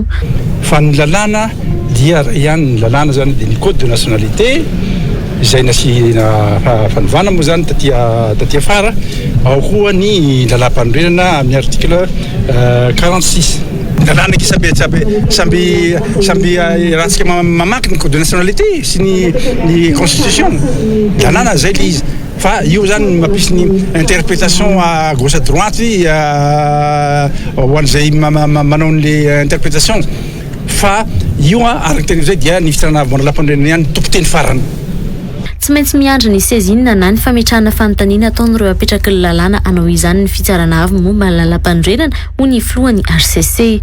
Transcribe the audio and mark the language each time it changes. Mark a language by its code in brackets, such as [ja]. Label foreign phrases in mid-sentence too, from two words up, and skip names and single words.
[mg] fa ny lalàna dia ihany ny lalàna zany dia ny [fr] code de nationalité [mg] izay nasina fanovana moa zany tatia fara ao koa ny lalam-pandrenana amin'ny article 46 lalàna ky samby rahantsika mamaky ny [fr] code de nationalité [mg] sy ny constitution lalàna zay le izy fa io zany mampisy ny [fr] interprétation à gauche à droite [mg] ho an'izay manao n'le interprétation fa io araka teny zay dia ny fitsarana avy lalam-pandrenana ihany tompo-teny farany tsy maintsy miandry ny saisine na ny fametrahana fanontaniana ataon'ireo apetraky ny lalàna anao izany ny fitsarana avy momba ny lalam-pandrenana ho ny filohan'ny HCC